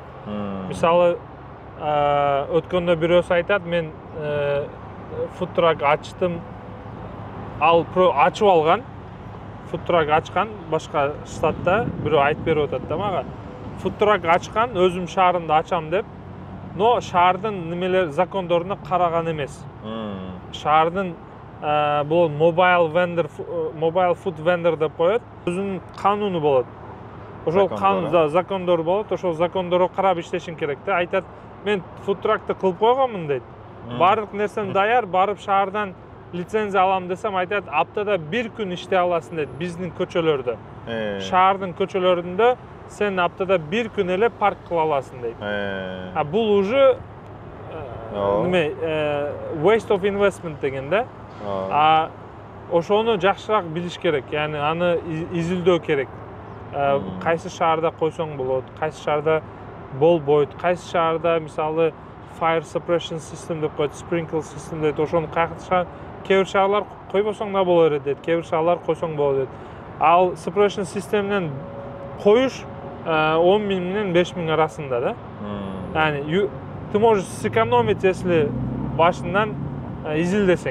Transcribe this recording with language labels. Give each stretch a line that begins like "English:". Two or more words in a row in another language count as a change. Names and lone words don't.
Kyrgyz: Мисалы, өткөндө бирөөсү айтат, мен фудтрак ачтым, ал ачып алган, фудтрак ачкан башка штатта, бирөө айтып берип атат да мага. Фудтрак ачкан, өзүм шаарымда ачам деп, но шаардын немелер закондоруна караган эмес. Шаардын бул
English: mobile food vendor
Kyrgyz: деп коет. Өзүнүн кануну болот. Ошол канун закондору болот, ошол закондорго карап иштешиң керек да. Айтат, мен фудтракты кылып койгонмун дейт. Баардык нерсем даяр, барып шаардан лицензия алам десем, айтат, аптада 1 күн иштей аласың дейт биздин көчөлөрдө. Шаардын көчөлөрүндө сен аптада 1 күн эле парк кыла аласың дейт. Бул уже
English: waste of investment
Kyrgyz: деген да. Ошону жакшыраак билиш керек, яны аны изилдөө керек. Кайсы шаарда койсоң болот, кайсы шаарда болбойт, кайсы шаарда мисалы
English: fire suppression system
Kyrgyz: деп коет,
English: sprinkle system дейт.
Kyrgyz: Ошону кайсы кээ бир шаарлар койбосоң да боло берет дейт, кээ бир шаарлар койсоң болот дейт. Ал suppression системинен коюш 10 000 менен 5 000 арасында да.
Russian: Yani ты можешь сэкономить, если
Kyrgyz: башынан изилдесең.